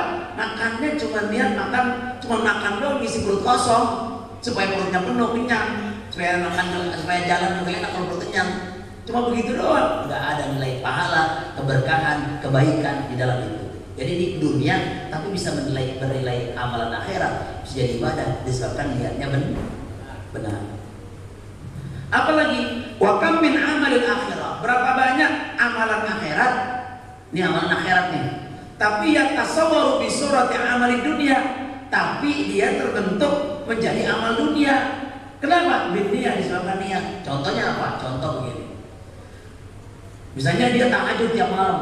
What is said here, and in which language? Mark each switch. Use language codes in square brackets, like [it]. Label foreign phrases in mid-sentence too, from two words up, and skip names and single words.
[id] Makannya cuma niat makan doang, isi perut kosong supaya perutnya penuh kenyang, supaya jalan juga enak kalau perut kenyang. Cuma begitu doang, nggak ada nilai pahala, keberkahan, kebaikan di dalam itu. Jadi di dunia tapi bisa bernilai amalan akhirat, bisa jadi ibadah disebabkan niatnya benar. Apalagi [ar] وكم من عمل الآخرة, [id] berapa banyak amalan akhirat. Ini amalan akhirat nih, tapi [ar] يتصور بصورة عمل الدنيا, [id] tapi dia terbentuk menjadi amal dunia. Kenapa? Binniah, disebabkan niat. Contohnya apa? Contoh begini, misalnya dia tahajud tiap malam.